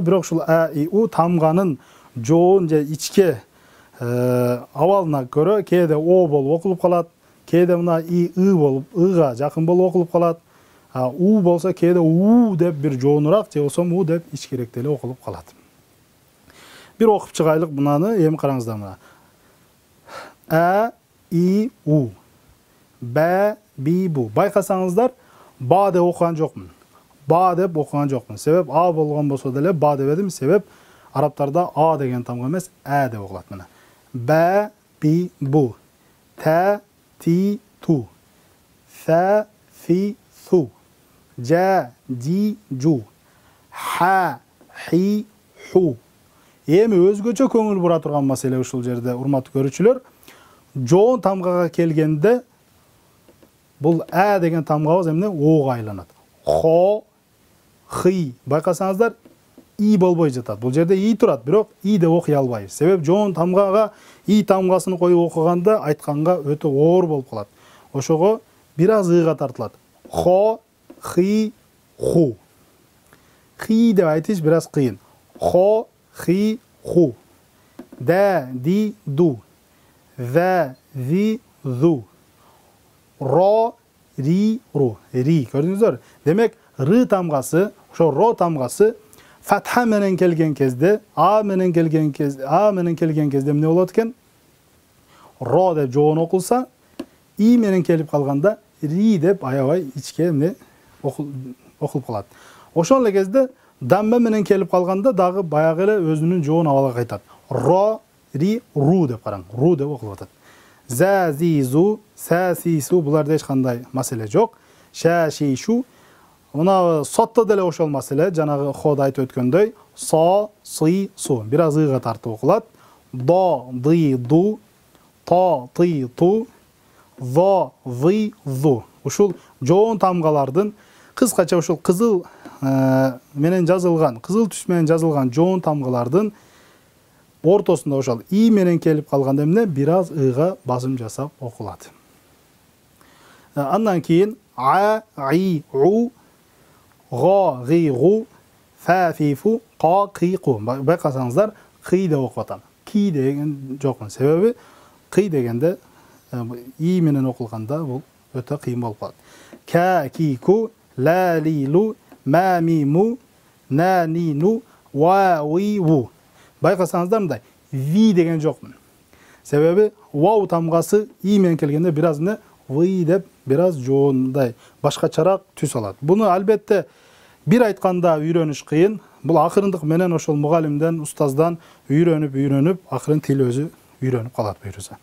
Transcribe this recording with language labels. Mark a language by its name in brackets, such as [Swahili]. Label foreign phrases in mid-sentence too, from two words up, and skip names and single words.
[Kyrgyz] Бирок ушул а, и, у тамганын жоон же ичке абалына көрө кээде о болуп окулуп калат, кээде мына и болуп ыга жакын болуп окулуп калат. У болсо кээде у деп бир жоонураак же болсо у деп ичкирээк деле окулуп калат. Бир окуп чыгайлык мынаны, эми караңыздар мына. [Arabic] أَ، إِ, أُ. بَ، بِ, بُ. [Kyrgyz] Байкасаңыздар, ба деп окуган жокмун. Ба деп окуган жокмун. Себеп а болгон болсо деле ба дебедим. Себеп арабтарда а деген тамга эмес, а деп окулат мына. [Arabic] بَ، بِ، بُ. تَ، تِ، تُ. ثَ، ثِ، ثُ. جَ, جِ، جُ. حَ، حِ، حُ. [Kyrgyz] Эми өзгөчө көңүл бура турган маселе ушул жерде, урматтуу көрүүчүлөр. Жоон тамгага келгенде бул а деген тамгабыз эмне ого айланат. [Arabic] خَ، خِ. [Kyrgyz] Байкасаңыздар, и болбой жатат. Бул жерде и турат, бирок и деп окуй албайбыз. Себеп жоон тамгага и тамгасын коюп окуганда айтканга өтө оор болуп калат. Ошого бир аз ыга тартылат. [Arabic] خَ، خِ، خُ. Хи деп айтыш бир аз кыйын. خَ، خِ، خُ. دَ, دِ، دُ. ذَ، ذِ، ذُ. رَ، رِ، رُ. رِ. [Kyrgyz] Көрдүңүздөр? Демек, ры тамгасы, ошо ро тамгасы фатха менен келген кезде, а менен келген кезде эмне болот экен? Ро деп жоон окулса, и менен келип калганда ри деп аябай ичке эмне окулуп калат. Ошол эле кезде дамма менен келип калганда дагы баягы эле өзүнүн жоон абалга кайтат. [Arabic] رَ، رِ, [Kyrgyz] ру деп караң. Ру деп окулуп атат. [Arabic] زَ، زِ، زُ، سَ، سِ، سُ [Kyrgyz] буларда эч кандай маселе жок. [Arabic] شَ، شِ، شُ. [Kyrgyz] Мына сотто деле ошол маселе, жанагы хода айтып өткөндөй, [Arabic] صَ، صِ، صُ. [Kyrgyz] Бир аз ыга тартып окулат. [Arabic] ضَ، ضِ، ضُ، طَ، طِ، طُ، ظَ، ظِ، ظُ. [Kyrgyz] Ушул жоон тамгалардын кыскача ушул кызыл менен жазылган, кызыл түс менен жазылган жоон тамгалардын ортосунда ошол и менен келип калганда эмне бир аз ыга басым жасап окулат. Андан кийин [Arabic] عَ، عِ، عُ، غَ، غِ, غُ، فَ، فِ, فُ، قَ، قِ، قُ. [Kyrgyz] Байкасаңыздар, кый деп окуп атам. Ки деген жокмун. Себеби кый дегенде и менен окулганда бул өтө кыйын болуп калат. [Arabic] كَ، كِ، كُ، لَ، لِ، لُ، مَ، مِ، مُ، نَ، نِ, نُ، وَ، وِ، وُ. [Kyrgyz] Байкасаңыздар мындай, ви деген жокмун. Себеби вау тамгасы и менен келгенде бир аз ви деп бир аз жоондай башкачараак түс алат. Буну албетте бир айтканда үйрөнүш кыйын. Бул акырындык менен ошол мугалимден, устаздан үйрөнүп, акырын тил өзү үйрөнүп калат буюрса.